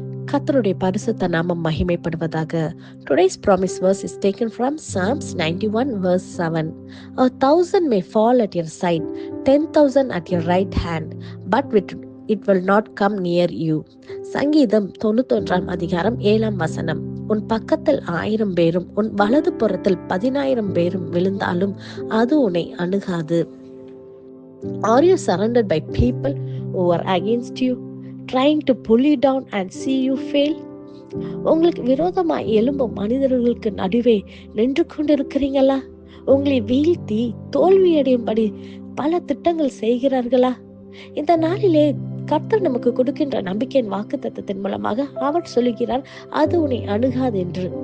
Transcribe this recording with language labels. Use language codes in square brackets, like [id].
[ta] கர்த்தருடைய பரிசுத்த நாமம் மகிமைப்படுவதாக. [en] Today's promise verse is taken from Psalms 91 verse 7. 1,000 may fall at your side, 10,000 at your right hand, but it will not come near you. [ta] சங்கீதம் 91 அதிகாரம் 7 வசனம். உன் பக்கத்தில் 1000 பேரும் உன் வலது புறத்தில் 10,000 பேரும் விழுந்தாலும் அது உன்னை அணுகாது. [en] Are you surrounded by people who are against you, trying to pull you down and see you fail? [ta] உங்களுக்கு விரோதமாய் எழும்பும் மனிதர்களுக்கு நடுவே நின்று கொண்டிருக்கிறீங்களா? உங்களை வீழ்த்தி தோல்வியடையும்படி பல திட்டங்கள் செய்கிறார்களா? இந்த நாளிலே கர்த்தர் நமக்கு கொடுக்கின்ற நம்பிக்கையின் வாக்குத்தத்தத்தின் மூலமாக அவர் சொல்லுகிறார், அது உன்னை அணுகாது என்று.